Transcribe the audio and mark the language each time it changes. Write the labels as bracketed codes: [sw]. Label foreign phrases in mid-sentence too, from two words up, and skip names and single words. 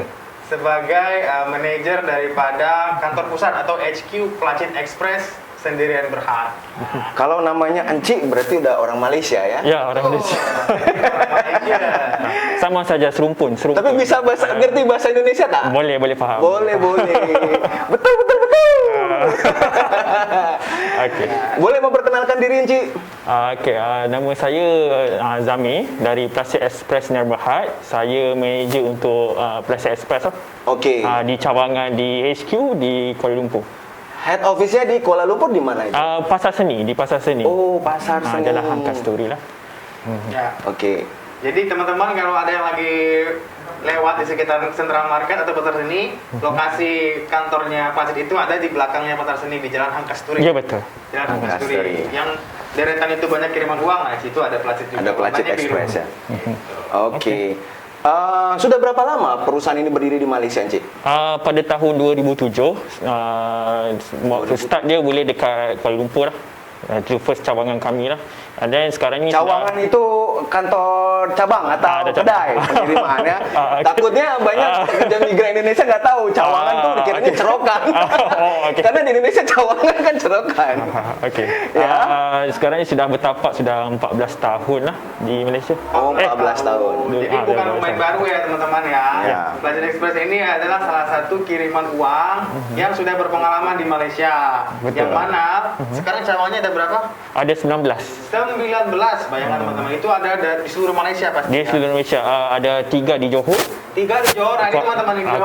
[id] Sebagai manajer daripada kantor pusat atau HQ Placid Express Sendirian Berhad. Kalau namanya Enci berarti udah orang Malaysia ya? [ms] Ya, orang Malaysia. Orang Malaysia. [id] Sama saja serumpun. Tapi bisa ngerti bahasa Indonesia tak? [ms] Boleh faham. Boleh. betul. [id] Okey. Boleh memperkenalkan diri Enci? [ms] Nama saya Zami dari Placid Express Sendirian Berhad. Saya manager untuk Placid Express [id] Oke. [ms] di cawangan di HQ di Kuala Lumpur. [en] Head office- [id] nya di Kuala Lumpur di mana itu? [ms] Pasar Seni, di Pasar Seni. [id] Oh, Pasar Seni. [ms] Adalah Hangkas Story lah. Ya. [id] Oke. Jadi teman-teman kalau ada yang lagi lewat di sekitar Central Market atau Pasar Seni, lokasi kantornya Placid itu ada di belakangnya Pasar Seni di Jalan Hangkasturi. [ms] Ya, betul. Jalan Hangkasturi. [id] Hangkasturi. Yang deretan itu banyak kiriman uang, nah situ ada Placid juga. [ms] Ada Placid Warnanya biru. [id] Express ya. Oke. Sudah berapa lama perusahaan ini berdiri di Malaysia, Encik? [ms] Pada tahun 2007, waktu start dia boleh dekat Kuala Lumpur lah. Itu first cawangan kami lah. Dan sekarang ni [id] Cawangan itu kantor cabang atau [ms] Ada cabang. [id] kedai pengiriman ya. Okay. Takutnya banyak pekerja migran Indonesia nggak tahu cawangan tuh dikiranya cerokan. Okay. Karena di Indonesia cawangan kan cerokan. Okey. Ya. [ms] Sekarang ni sudah bertapak sudah 14 tahun lah di Malaysia. [id] Oh, 14 tahun. Jadi bukan pemain baru ya teman-teman ya. Ya. Placid Express ini adalah salah satu kiriman uang yang sudah berpengalaman di Malaysia. [ms] Betul. [id] Yang mana sekarang cawangannya ada berapa? [ms] Ada 19 [id] 19. Bayangkan teman-teman, itu ada di seluruh Malaysia pasti. [ms] di seluruh Malaysia. Ada 3 di Johor. [id] 3 di Johor, nah, ini teman-teman di Johor.